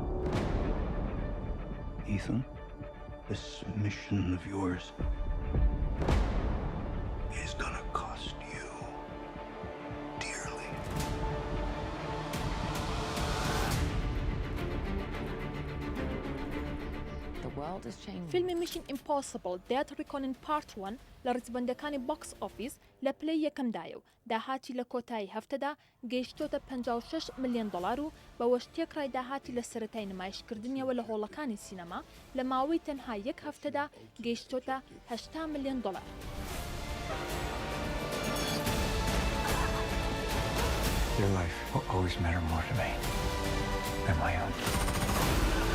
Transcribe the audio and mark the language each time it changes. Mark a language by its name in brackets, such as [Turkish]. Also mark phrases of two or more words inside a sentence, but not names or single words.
[English] Ethan, this mission of yours is gonna cost you dearly. The world is changing. [Central Kurdish] فیلمی Mission Impossible Dead Reckoning Part 1 لە ڕیزبەندەکانی بۆکس ئۆفیس لە پلەی یەکەمدایە و داهاتی لە کۆتایی هەفتەدا گەیشتۆتە 56 ملیۆن دلار و بە وشتێکڕای داهاتی لە سەرەتای نمایشکردنیەوە لە هۆڵەکانی سینەما لە ماوەی تەنها یەک هەفتەدا گەیشتۆتە 80 ملیۆن دلار. [English] Your life will always matter more to me than my own.